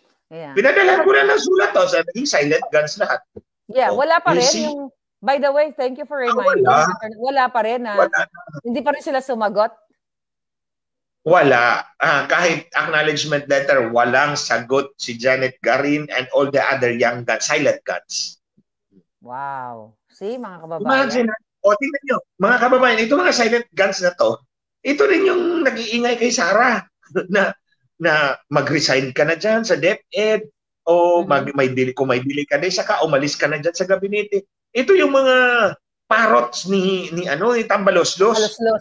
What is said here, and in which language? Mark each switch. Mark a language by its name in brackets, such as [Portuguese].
[Filipino] Pinadala ko na ng sulat sa naging silent guns lahat. [English] Yeah, [Filipino] wala pa rin yung, [English] by the way, thank you for reminding. [Filipino] Wala pa rin hindi pa rin sila sumagot. Wala. Kahit acknowledgement letter, walang sagot si Janet Garin [English] and all the other young guns, [Filipino] silent guns. Wow. See, mga kababayan. Imagine, tingnan nyo, mga kababayan, ito mga silent guns na to, ito rin yung nag-iingay kay Sara na mag-resign ka na dyan sa DepEd o may bili ka na saka umalis ka na dyan sa gabinete. Ito yung mga parots ni Tambaloslos.